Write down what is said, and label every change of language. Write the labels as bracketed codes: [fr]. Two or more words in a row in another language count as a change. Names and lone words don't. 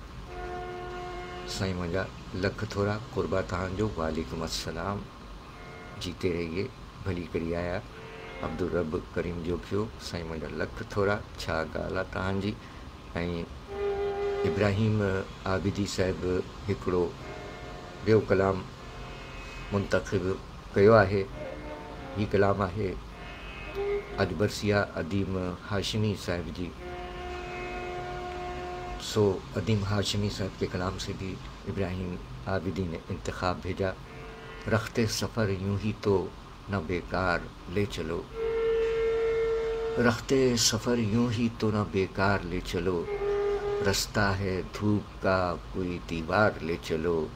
[sd] سائیں مجا لکھ تھوڑا قربہ تہان جو، [ar] وعلیکم السلام، [ur] جیتے رہیے، [sd] بھلی کری آیا، عبدالرب کریم جو کیو سائیں مجا لکھ تھوڑا چھا گالا تہان جی، ऐं ابراہیم عابدی صاحب हिकिड़ो ॿियो कलाम मुंतख़िब कयो आहे, हीउ कलाम आहे अजबरसिया अदीम हाशिमी साहब जी, [ur] سو ادیم ہاشمی صاحب کے کلام سے بھی ابراہیم عابدی نے انتخاب بھیجا، رختِ سفر یوں ہی تو نہ بیکار لے چلو, رختِ سفر یوں ہی تو نہ بیکار لے چلو، راستہ ہے دھوپ کا کوئی دیوار لے چلو,